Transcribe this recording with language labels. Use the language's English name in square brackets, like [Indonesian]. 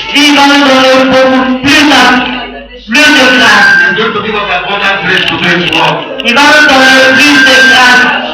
[French] Dis va nous donner beaucoup plus de grâce. [English] He's going to give us abundant grace to do His work. [French] Il va nous donner plus de grâce.